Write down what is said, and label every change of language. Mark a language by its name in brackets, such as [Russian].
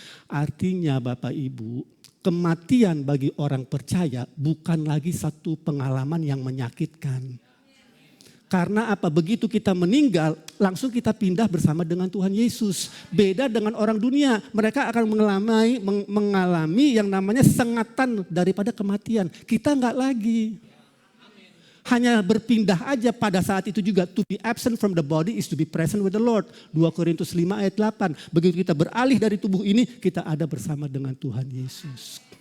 [Indonesian] Artinya Bapak Ibu, kematian bagi orang percaya bukan lagi satu pengalaman yang menyakitkan. Karena apa? Begitu kita meninggal, langsung kita pindah bersama dengan Tuhan Yesus. Beda dengan orang dunia, mereka akan mengalami yang namanya sengatan daripada kematian. Kita enggak lagi. Hanya berpindah aja pada saat itu juga. [English] To be absent from the body is to be present with the Lord. [Indonesian] 2 Korintus 5 ayat 8. Begitu kita beralih dari tubuh ini, kita ada bersama dengan Tuhan Yesus.